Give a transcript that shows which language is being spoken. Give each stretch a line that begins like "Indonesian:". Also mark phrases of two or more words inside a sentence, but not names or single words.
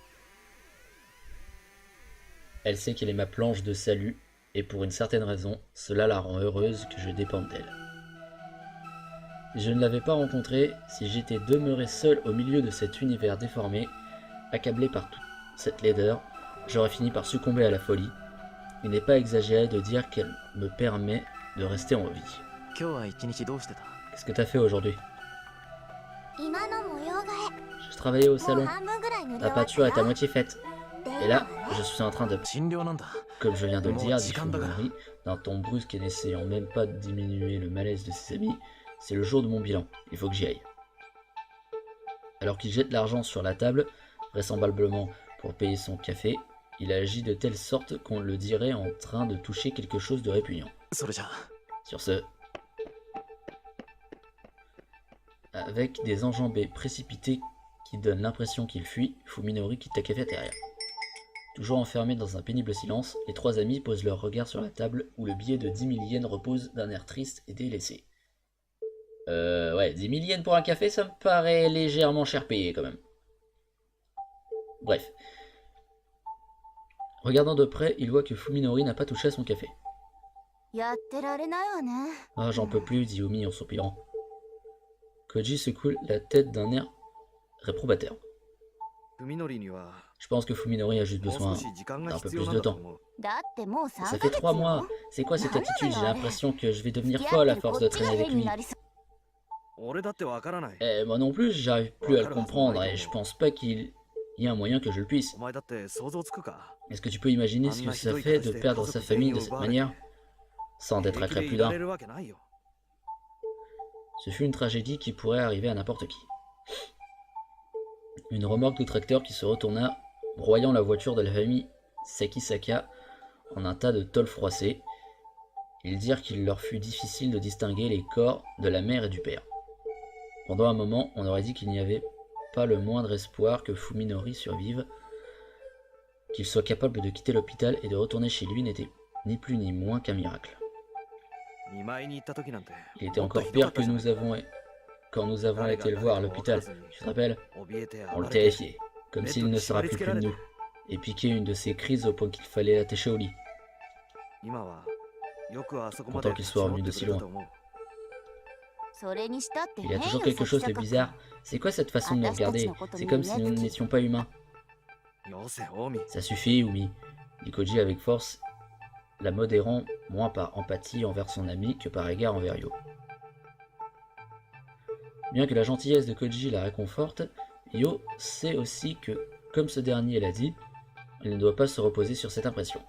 French: Elle sait qu'elle est ma planche de salut, et pour une certaine raison, cela la rend heureuse que je dépende d'elle. Je ne l'avais pas rencontrée si j'étais demeuré seul au milieu de cet univers déformé, accablé par toute cette laideur, j'aurais fini par succomber à la folie. Il n'est pas exagéré de dire qu'elle me permet de rester en vie.
Japanese: 今日は一日どうしてた？
French: Qu'est-ce que t'as fait aujourd'hui?
Japanese: 今の模様替
French: Je travaillais au
Japanese: えもう
French: salon.
Japanese: 半分ぐらい塗り終
French: La
Japanese: わった
French: peinture est à
Japanese: よ
French: moitié faite.
Japanese: で
French: Et
Japanese: 今
French: là,
Japanese: はね
French: je suis en train de...
Japanese: 診療なんだ。
French: Comme je viens de le dire, dit Bon, Fuminori, d'un ton brusque et n'essayant même pas de diminuer le malaise de ses amis, c'est le jour de mon bilan, il faut que j'y aille. Alors qu'il jette l'argent sur la table, vraisemblablement pour payer son café, il agit de telle sorte qu'on le dirait en train de toucher quelque chose de répugnant.
Japanese: それじゃ。
French: Sur ce... Avec des enjambées précipitées qui donnent l'impression qu'il fuit, Fuminori quitte la cafétéria. Toujours enfermés dans un pénible silence, les trois amis posent leur regard sur la table où le billet de 10 000 yens repose d'un air triste et délaissé. Ouais, 10 000 yens pour un café, ça me paraît légèrement cher payé quand même. Bref. Regardant de près, il voit que Fuminori n'a pas touché à son café.
Japanese: やってられないわね
French: Ah, j'en peux plus, dit Omi en soupirant. Koji secoue la tête d'un air réprobateur.
Japanese: 海苔には
French: Je pense que Fuminori a juste
Japanese: もう
French: besoin
Japanese: 少し時間が
French: d'un peu
Japanese: 必要
French: plus
Japanese: なん
French: de
Japanese: だと
French: temps.
Japanese: 思う。だってもう3
French: Ça
Japanese: ヶ
French: fait
Japanese: 月
French: 3 mois.
Japanese: よ
French: C'est quoi cette
Japanese: Nana
French: attitude?
Japanese: yo,
French: J'ai
Japanese: are.
French: l'impression que je vais devenir
Japanese: 付き合
French: folle
Japanese: っ
French: à
Japanese: てる
French: force
Japanese: こ
French: de
Japanese: っちが
French: traîner avec
Japanese: 変に
French: lui.
Japanese: なりそう俺だってわからない。
French: Moi non plus, j'arrive plus à le comprendre et je pense pas qu'il y ait un moyen que je le puisse.
Japanese: お前だって想像つくか？
French: Est-ce que tu peux imaginer ce que ça fait de perdre sa famille de cette manière, sans d'être
Japanese: 平気で
French: accré
Japanese: い
French: plus
Japanese: ら
French: d'un?
Japanese: れるわけないよ。
French: Ce fut une tragédie qui pourrait arriver à n'importe qui. Une remorque de tracteur qui se retourna, broyant la voiture de la famille Sakisaka en un tas de tôles froissées. Ils dirent qu'il leur fut difficile de distinguer les corps de la mère et du père. Pendant un moment, on aurait dit qu'il n'y avait pas le moindre espoir que Fuminori survive, qu'il soit capable de quitter l'hôpital et de retourner chez lui n'était ni plus ni moins qu'un miracle.
Japanese: 見舞いに行った時なんて
French: Il était
Japanese: もっと
French: encore
Japanese: ひどか
French: pire
Japanese: った
French: que
Japanese: じゃん。
French: quand nous avons été le voir à l'hôpital. Tu te rappelles?
Japanese: 怯えて
French: On
Japanese: 暴
French: le
Japanese: れて
French: terrifiait, comme s'il ne se rappelait plus de nous, et piquait une de ses crises au point qu'il fallait l'attacher au lit.
Japanese: 今はよくあそこまで
French: Content qu'il soit revenu
Japanese: 立
French: de
Japanese: ち
French: si
Japanese: 直っ
French: loin.
Japanese: てくれたと思う。それにしたって
French: Il y a
Japanese: 変
French: toujours
Japanese: よ
French: quelque
Japanese: 先
French: chose de
Japanese: 坂君
French: bizarre. C'est quoi cette façon de nous regarder? C'est comme si nous n'étions pas humains.
Japanese: よせ、近江。
French: Ça suffit, Umi, dit Koji avec force, la modérant moins par empathie envers son ami que par égard envers Yo. Bien que la gentillesse de Koji la réconforte, Yo sait aussi que, comme ce dernier l'a dit, elle ne doit pas se reposer sur cette impression.